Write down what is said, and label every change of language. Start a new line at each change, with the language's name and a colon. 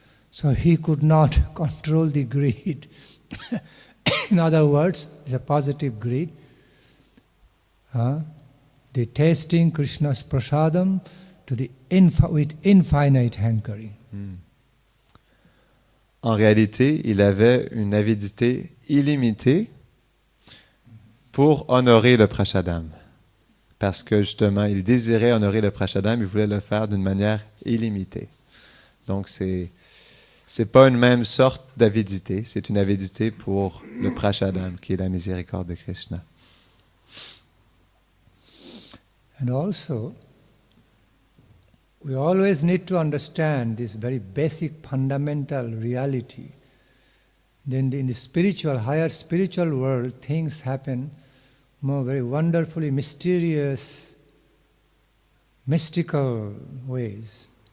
English: So he could not control the greed. In other words, it's a positive greed. The tasting Krishna's prasadam with infinite hankering.
French: En réalité, il avait une avidité illimitée pour honorer le prasadam. Parce que justement, il désirait honorer le prasadam, il voulait le faire d'une manière illimitée. Donc c'est pas une même sorte d'avidité, c'est une avidité pour le prasadam, qui est la miséricorde de Krishna.
English: And also, we always need to understand this very basic fundamental reality. Then in the spiritual, higher spiritual world, things happen more very wonderfully mysterious, mystical ways.